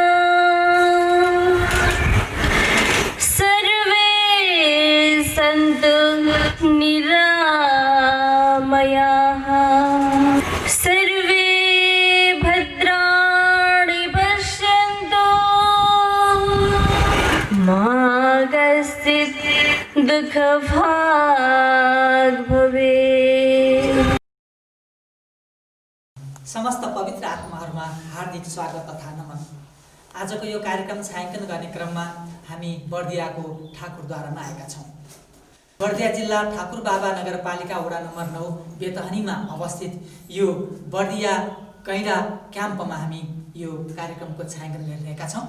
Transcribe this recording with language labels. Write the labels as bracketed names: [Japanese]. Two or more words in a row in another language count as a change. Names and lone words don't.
[Sanskrit] सर्वे सन्तु निरामयाः सर्वे भद्राणि पश्यन्तु मा कश्चित् दुःखभाग् भवेत्। [Nepali] समस्त पवित्र आत्माहरूमा हार्दिक स्वागत तथा नमन। आजको यो कार्यक्रम छायाङ्कन गर्ने क्रममा हामी बर्दियाको ठाकुरद्वारामा आएका छौँ। बर्दिया जिल्ला ठाकुर बाबा नगरपालिका वडा नम्बर 9 बेतहनीमा अवस्थित यो बर्दिया कैँडा क्याम्पमा हामी यो कार्यक्रमको छायाङ्कन गरिरहेका छौँ।